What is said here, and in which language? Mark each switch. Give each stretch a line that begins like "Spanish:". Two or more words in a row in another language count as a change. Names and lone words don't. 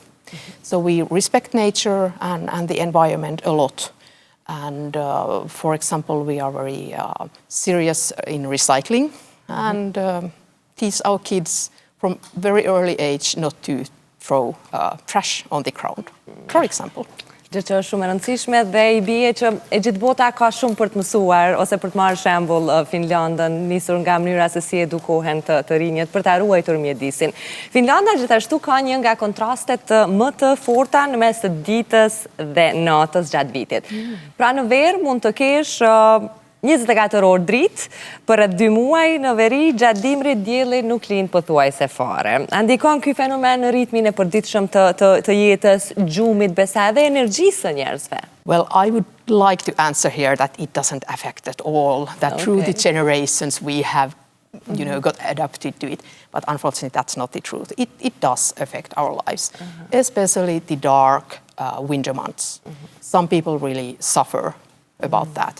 English: So we respect nature and the environment a lot. And for example, we are very serious in recycling and teach our kids from very early age not to throw trash on the ground, for example.
Albanian: Gjë që është shumë e rëndësishme dhe I bie që e gjithë bota ka shumë për të mësuar ose për të marrë shembull Finlandën, nisur nga mënyra se si edukohen të rinjët për ta ruajtur mjedisin. Finlanda gjithashtu ka një nga kontrastet më të forta në mes të ditës dhe natës gjatë vitit. Pra në verë mund të kesh 24 orë dritë, për 2 muaj në veri gjatë dimrit dielli nuk lind pothuajse fare. Ndikon ky fenomen në ritmin e përditshëm të jetës, gjumit, besa edhe energjisë së njerëzve.
English: Well, I would like to answer here that it doesn't affect at all, that through the generations we have got adapted to it. But unfortunately, that's not the truth. It does affect our lives, especially the dark winter months. Some people really suffer about that.